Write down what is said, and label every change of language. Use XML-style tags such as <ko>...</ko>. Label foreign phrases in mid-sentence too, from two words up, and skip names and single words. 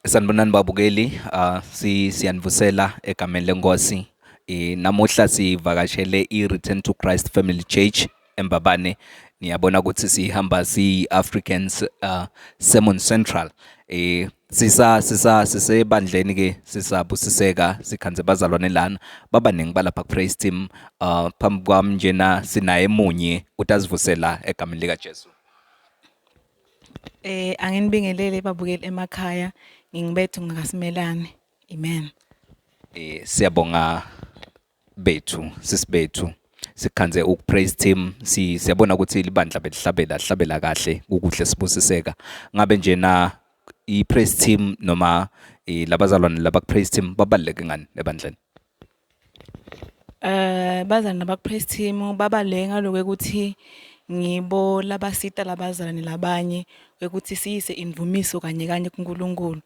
<ss>Sanibonani babukeli, siyanivusela egameni lenkosi. Namuhla sivakashele i-Return to Christ Family Church eMbabane. Niyabona ukuthi sihamba si-Africans Sermon Central. Sisebandleni ke sisabusiseka sikhanze bazalwane lana. Babaningi balapha ku-</ss> <en>praise team.</en> <ss>Phambi kwami njena sinaye emunye utazivusela egameni lika Jesu. Anginibingelele babukeli emakhaya, ngingibethu ngakasimelane. Amen. Siyabonga bethu, sisibethu. Sikhanze uku-</ss> <en>praise team,</en> <ss>siyabona ukuthi libandla belihlabela kahle, ukuhle sibusiseka. Ngabe njena i-</ss> <en>praise team</en> <ss>noma labazalwane laba ku-</ss> <en>praise team</en> <ss>babaluleke ngani ebandleni? Bazalwane nabak-</ss> <en>praise team</en> <ss>babaleka lokho ukuthi ngibo labasita labazalwane labanye ukuthi siyise imvumiso kanye kuNkulunkulu.</ss>